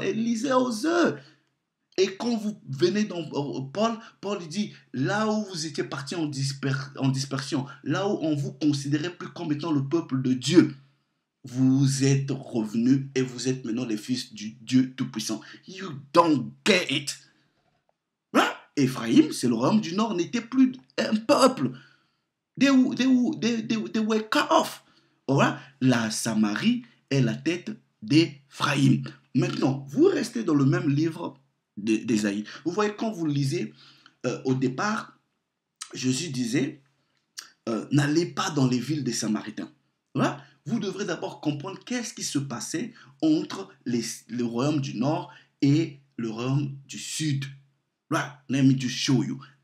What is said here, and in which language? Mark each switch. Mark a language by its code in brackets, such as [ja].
[fr] Et lisez Osée. Et quand vous venez dans Paul dit, là où vous étiez partis en dispersion, là où on vous considérait plus comme étant le peuple de Dieu, vous êtes revenus et vous êtes maintenant les fils du Dieu Tout-Puissant. [en] You don't get it. [fr] Hein? Éphraïm, c'est le royaume du Nord, n'était plus un peuple. [en] They were cut off. Right? [fr] La Samarie est la tête d'Éphraïm. Maintenant, vous restez dans le même livre d'Ésaïe. Vous voyez, quand vous lisez, au départ, Jésus disait, n'allez pas dans les villes des Samaritains. Voilà. Vous devrez d'abord comprendre qu'est-ce qui se passait entre le royaume du Nord et le royaume du Sud. Voilà. [en] Let me just show you.